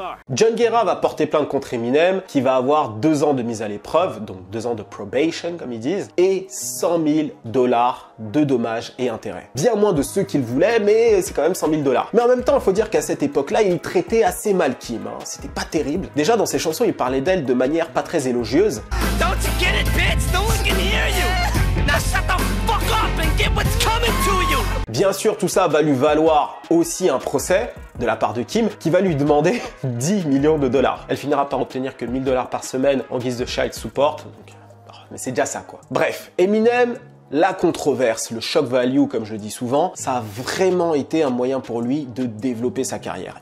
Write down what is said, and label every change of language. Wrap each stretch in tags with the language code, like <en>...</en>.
<fr>John Guerra va porter plainte contre Eminem, qui va avoir 2 ans de mise à l'épreuve, donc 2 ans de probation comme ils disent, et $100 000 de dommages et intérêts. Bien moins de ceux qu'il voulait, mais c'est quand même $100 000. Mais en même temps, il faut dire qu'à cette époque-là, il traitait assez mal Kim. C'était pas terrible. Déjà, dans ses chansons, il parlait d'elle de manière pas très élogieuse.</fr> <en>Don't you get it, bitch? No one can hear you. Now shut the fuck up and get what's coming to you.</en> <fr>Bien sûr, tout ça va lui valoir aussi un procès de la part de Kim, qui va lui demander $10 millions. Elle finira par obtenir que $1000 par semaine en guise de child support. Donc, mais c'est déjà ça, quoi. Bref, Eminem, la controverse, le shock value, comme je le dis souvent, ça a vraiment été un moyen pour lui de développer sa carrière.</fr>